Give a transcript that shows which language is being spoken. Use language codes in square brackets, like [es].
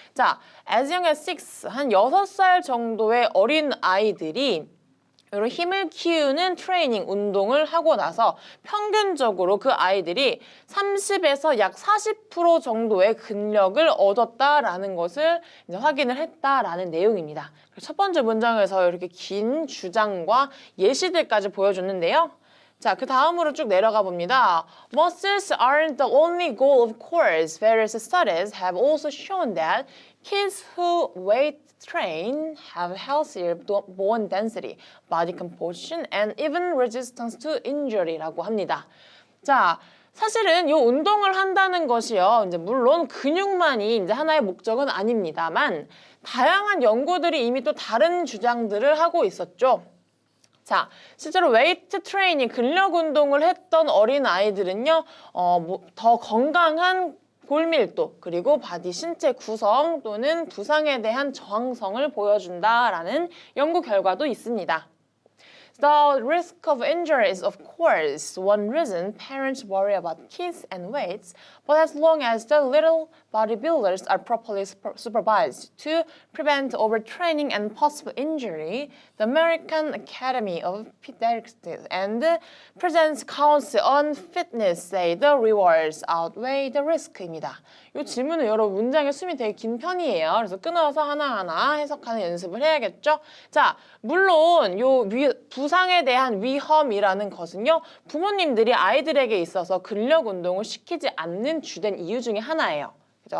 [ko] 자, [en] as young as 6, [ko] 한 6살 정도의 어린아이들이 이런 힘을 키우는 트레이닝, 운동을 하고 나서 평균적으로 그 아이들이 30에서 약 40% 정도의 근력을 얻었다라는 것을 이제 확인을 했다라는 내용입니다. 첫 번째 문장에서 이렇게 긴 주장과 예시들까지 보여줬는데요. 자, 그 다음으로 쭉 내려가 봅니다. [en] Muscles aren't the only goal, of course. Various studies have also shown that kids who weight train have healthier bone density, body composition, and even resistance to injury라고 합니다. [ko] 자, 사실은 이 운동을 한다는 것이요, 이제 물론 근육만이 이제 하나의 목적은 아닙니다만 다양한 연구들이 이미 또 다른 주장들을 하고 있었죠. 자, 실제로 웨이트 트레이닝, 근력 운동을 했던 어린 아이들은요, 더 건강한 골밀도, 그리고 바디 신체 구성 또는 부상에 대한 저항성을 보여준다라는 연구 결과도 있습니다. [en] The risk of injury is, of course, one reason parents worry about kids and weights, but as long as the little bodybuilders are properly supervised to prevent overtraining and possible injury, the American Academy of Pediatrics and President's Council on Fitness say the rewards outweigh the risk입니다. [ko] 이 질문은 여러분 문장의 숨이 되게 긴 편이에요. 그래서 끊어서 하나하나 해석하는 연습을 해야겠죠? 자, 물론 요 부상에 대한 위험이라는 것은요, 부모님들이 아이들에게 있어서 근력 운동을 시키지 않는 주된 이유 중에 하나예요. 그죠?